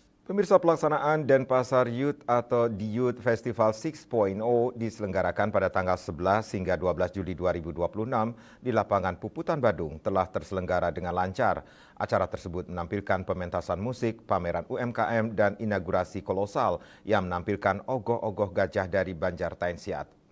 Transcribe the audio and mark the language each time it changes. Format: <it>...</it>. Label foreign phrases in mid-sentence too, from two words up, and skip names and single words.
<id>Pemirsa, pelaksanaan Denpasar Youth atau The Youth Festival 6.0 diselenggarakan pada tanggal 11 hingga 12 Juli 2026 di lapangan Puputan Badung telah terselenggara dengan lancar. Acara tersebut menampilkan pementasan musik, pameran UMKM, dan inaugurasi kolosal yang menampilkan ogoh-ogoh gajah dari Banjar Taensiat.</id>